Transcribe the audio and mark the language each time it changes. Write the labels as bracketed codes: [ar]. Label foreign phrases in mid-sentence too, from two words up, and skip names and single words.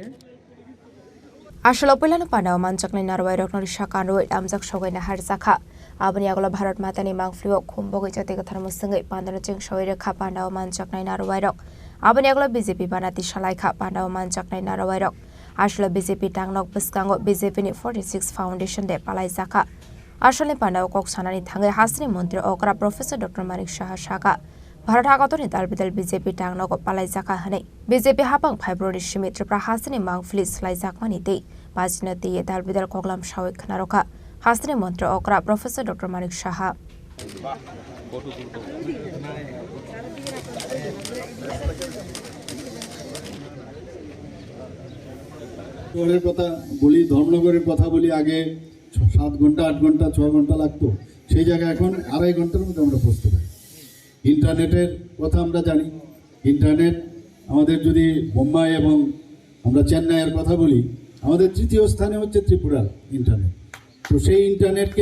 [trp] আসলে পয়লানো পানাও মানচাকনি নারওয়াই রকনরি শাকানো আমজাক সগাইনা হারজাখা আবনি আগলা ভারত মাতানি মাংফ্লিও খুমবগৈ জাতিগা থারমসঙ্গৈ পান্দানো চেং সই রেখা পান্দাও মানচাকনাই নারওয়াই রক আবনি আগলা বিজেপি বানাতি সালাইখা পান্দাও মানচাকনাই নারওয়াই রক আসলে বিজেপি টাংনক বসকাঙ্গ বিজেপি নি 46 ফাউন্ডেশন দে পালাই জাখা আসলে পান্দাও কক সানানি থাঙ্গে হাসনি মন্ত্রী অকরা প্রফেসর ডক্টর মানিক সাহা শাখা भारत हागतनि दालबिदाल बीजेपी टांगनक पालाइजाका हनै बीजेपी हापां फेब्रुवारि सिमि त्रिपुरा हासिनि मांगफ्लि स्लाइजाकमानि दै बाजिनो दैये दालबिदाल कगलाम सावै खनारखा हासिनि मन्त्री अकरा प्रफेसर डक्टर मानिक साहा [bn] শহরের কথা বলি ধর্মনগরের কথা বলি আগে 7 ঘন্টা 8 ঘন্টা 6 ঘন্টা লাগতো সেই জায়গায় এখন আড়াই ঘন্টার মধ্যে আমরা পৌঁছতে পারি ইন্টারনেটের কথা আমরা জানি ইন্টারনেট আমাদের যদি বোম্বাই এবং আমরা চেন্নাইয়ের কথা বলি আমাদের তৃতীয় স্থানে হচ্ছে ত্রিপুরার ইন্টারনেট তো সেই ইন্টারনেটকে